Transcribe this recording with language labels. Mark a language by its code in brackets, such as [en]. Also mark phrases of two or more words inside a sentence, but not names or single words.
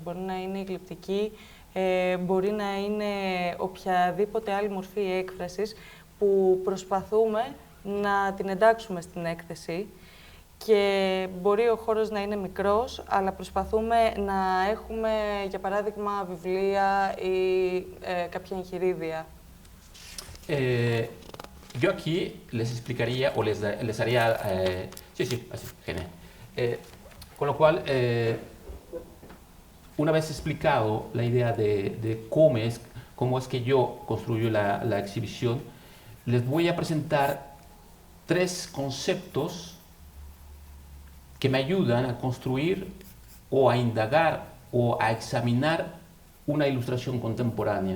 [el] Μπορεί να είναι η γλυπτική, μπορεί να είναι οποιαδήποτε άλλη μορφή έκφρασης που προσπαθούμε να την εντάξουμε στην έκθεση. Και μπορεί ο χώρος να είναι μικρός, αλλά προσπαθούμε να έχουμε, για παράδειγμα, βιβλία ή κάποια εγχειρίδια. [es] Yo aquí les explicaría o les haría... sí, así, genial. Con lo cual, una vez explicado la idea de cómo es que yo construyo la exhibición, les voy a presentar 3 conceptos que me ayudan a construir o a indagar o a examinar una ilustración contemporánea.